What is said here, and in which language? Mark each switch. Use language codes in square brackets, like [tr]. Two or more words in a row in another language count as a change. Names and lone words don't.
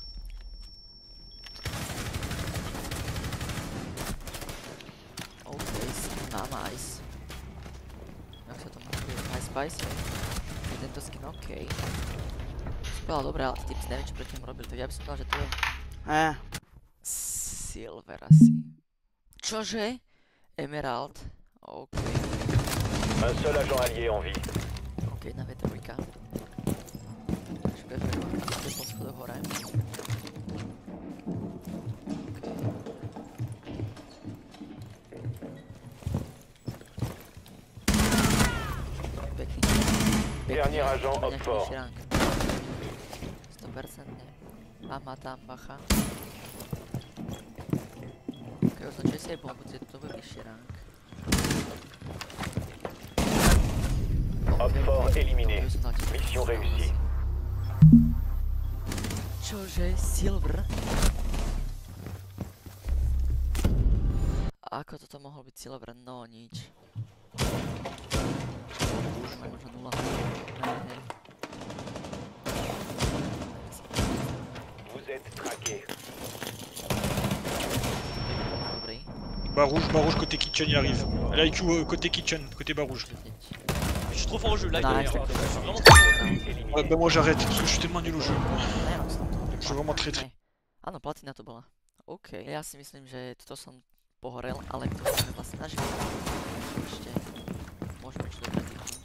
[sk] OK, skin mám ice. Jak sa to má? Ice Spice? Je tento skin OK. Bola dobrá, ale typ neviem, čo proti ním robil, tak ja by som dal, že to je... Silver asi. Čože? Emerald? OK. [fr] Un seul agent allié en vie. [sk] OK, jedna V3. Takže preferujem, kde po schodoch hore. Pekný. [fr] Dernier agent up fort. 100%. [sk] Má tam bacha. Ok, označuje si aj bombu, to bude vyšší rank. [fr] Up fort éliminé. Mission réussie. [sk] Čože? Silver? Ako toto mohol byť Silver? No nič. Už má možno 0. Ne. [fr] Vous êtes traqué. Bas rouge, côté kitchen, il arrive. L'IQ côté kitchen, côté bas rouge. Je suis trop fort au jeu, là, Nice. je suis vraiment trop fort. Ouais, bah moi j'arrête, parce que je suis tellement nul au jeu. Je suis vraiment très. [sk] Áno, platina to bola. OK, ja si myslím, že toto som pohorel, ale to sme vlastne nažiť. Ešte môžeme čo dobre.